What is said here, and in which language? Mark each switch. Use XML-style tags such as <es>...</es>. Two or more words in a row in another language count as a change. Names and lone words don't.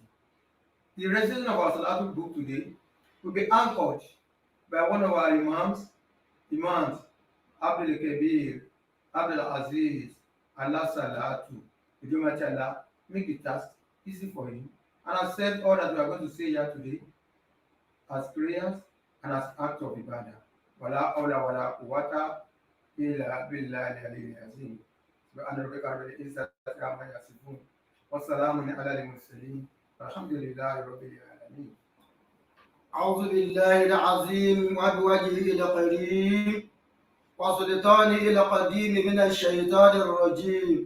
<en>The recitation of our Salatu book today will be anchored by one of our Imams Abdul Kabir, Abdul Aziz, Allah Salatu. Allah make the task easy for him. And I said all that we are going to say here today as prayers and as act of ibadah.</en> <ar>ولا حول ولا قوة إلا بالله العلي العظيم. سبحان ربك رب العزة عما يصفون وسلام على المرسلين. والحمد لله رب العالمين. أعوذ بالله العظيم وبوجهه الكريم وسلطانه القديم من الشيطان الرجيم.</ar>